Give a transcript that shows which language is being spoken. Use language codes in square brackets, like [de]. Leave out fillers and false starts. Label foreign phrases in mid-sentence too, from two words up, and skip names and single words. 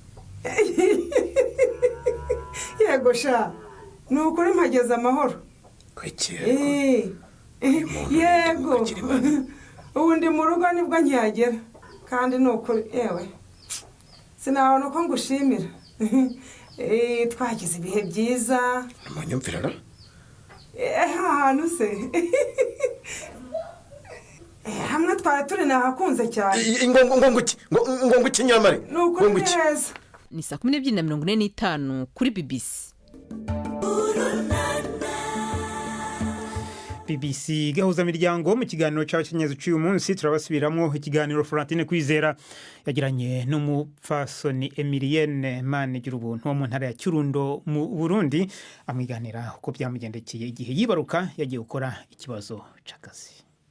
[rw] yego sha nukuri mpageze amahoro yego ubundi mu rugo nibwo nkihagera kandi nukuri yewe sinabona uko ngushimira twagize ibihe byiza namanyumvirara ahantu se hamwe twari turi nahakunze cyane ngo kinyamare nuko neza. [rn] Ni saa 12:45 kuri BBC. BBC gahuza miryango mu kiganiro cy'abakenyezi cy'uyu munsi turabasubiramwo ikiganiro Florentine Kwizera yagiranye n'umupfasoni Emilienne Manigira ubuntu wo mu ntara ya Kirundo mu Burundi, amwiganira uko byamugendekeye igihe yibaruka yagiye gukora ikibazo c'akazi.